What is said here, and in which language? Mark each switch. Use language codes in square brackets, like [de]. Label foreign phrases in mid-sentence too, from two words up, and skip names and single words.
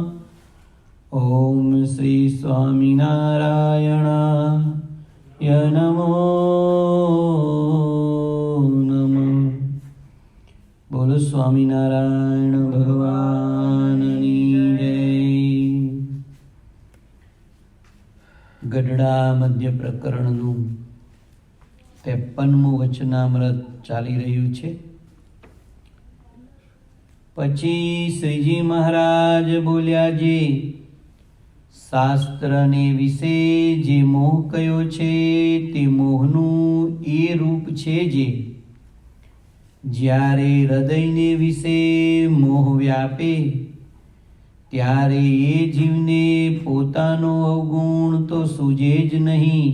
[sa] ॐ श्री स्वामिनारायणाय नमो नमः। [gu] બોલો સ્વામિનારાયણ ભગવાનની જય। ગઢડા મધ્ય પ્રકરણનું 53મું વચનામૃત ચાલી રહ્યું છે। પછી શ્રીજી મહારાજ બોલ્યા, જે શાસ્ત્રને વિશે જે મોહ કયો છે તે મોહનું એ રૂપ છે જે જ્યારે હૃદયને વિશે મોહ વ્યાપે ત્યારે એ જીવને પોતાનો અવગુણ તો સૂજે જ નહીં।